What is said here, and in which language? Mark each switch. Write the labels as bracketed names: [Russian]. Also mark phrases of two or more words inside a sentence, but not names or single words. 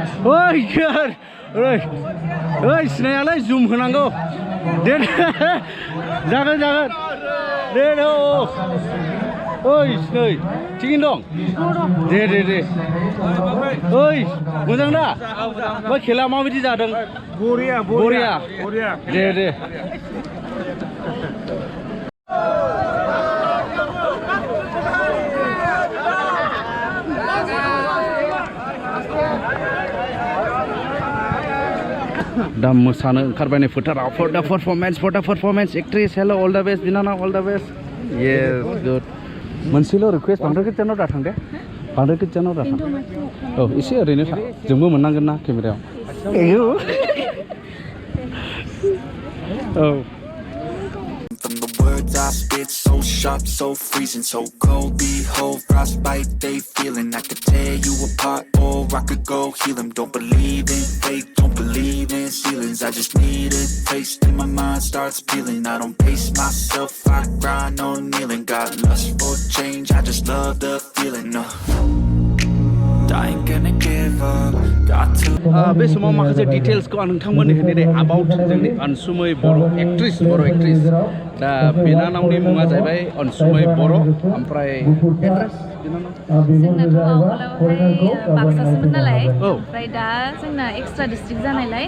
[Bodo] ओइ सिनायालै जुम होनांगौ दे जागोन दे ओइ नै थिगैनो दं दे ओइ मोजां दा बै खेला माबायदि जादों बरिया दे दा मोसानो ओंखारबाय नै फोथाराव [English] for the performance actress hello all the best [Bodo] बिनानाव [English] all the best yes good [Bodo] मोनसेल' रिकुवेस्ट बांद्राय गोजानाव दा थां दे बांद्राय गोजानाव दा थां औ एसे ओरैनो था जोंबो मोननांगोन ना केमेरायाव औ [English] From the words I spit, so sharp, so freezing, so cold. Behold, frostbite they feeling. I could tear you apart, or I could go heal them. Don't believe in fate, don't believe in ceilings. I just need a taste, and my mind starts peeling. I don't pace myself, I grind on kneeling. Got lust for change, I just love the feeling. I ain't gonna give up. Got to. [Bodo] बे समाव माखासे डिटेल्सखौ आं नोंथांमोननो होनो दे अबाउट जोंनि अनसुमै बर' एक्ट्रेस दा बिनानावनि मुङा जाहैबाय अनसुमै बर' ओमफ्राय एक्ट्रेस जोंनाथ' आवगोलावहाय बाक्सासोमोन नालाय ओमफ्राय दा जोंना [English] extra district [Bodo] जानायलाय